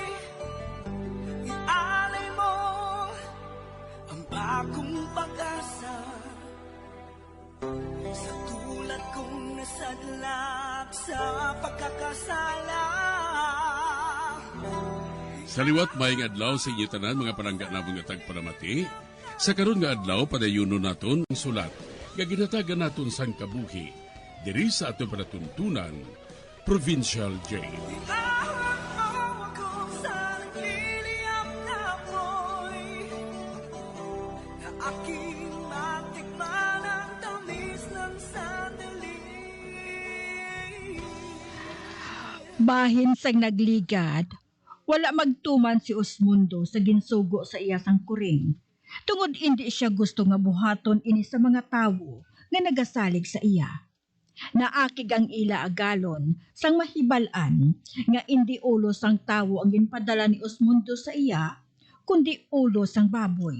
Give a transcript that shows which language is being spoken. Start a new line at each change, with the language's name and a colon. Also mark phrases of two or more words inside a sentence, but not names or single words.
Filipino: Ialay mo ang bagong pag-asa sa tulad kong nasadlak sa pagkakasala.
Hiligaynon: Sa liwat maing adlaw sa inyo tanan mga palangga na mga tagpalamati, sa karon nga adlaw padayuno naton ang sulat nga ginatagan naton sang kabuhi diri sa ato panatuntunan, Provincial Jail.
Filipino: Ihawak mo ako sa nagliliyap na apoy, na aking matikman ang tamis ng sandali.
Hiligaynon: Bahin sang nagligad, wala magtuman si Osmundo sa ginsugo sa iya sang kuring. Tungod hindi siya gusto nga buhaton ini sa mga tawo nga nagasalig sa iya. Naakig ang ila agalon sang mahibalan nga hindi ulo sang tawo ang ginpadala ni Osmundo sa iya, kundi ulo sang baboy.